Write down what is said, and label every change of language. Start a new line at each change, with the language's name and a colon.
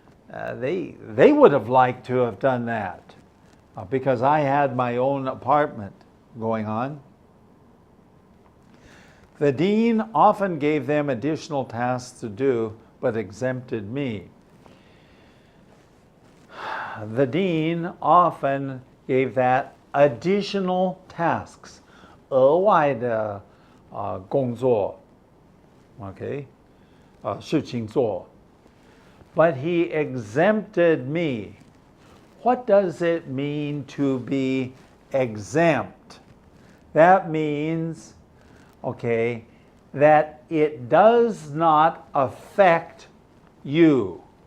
English: They would have liked to have done that because I had my own apartment going on. The dean often gave them additional tasks to do, but exempted me. The dean often gave that additional tasks.
Chinese: 额外的工作, okay, 事情做.
English: But he exempted me. What does it mean to be exempt. That means, okay, that it does not affect you.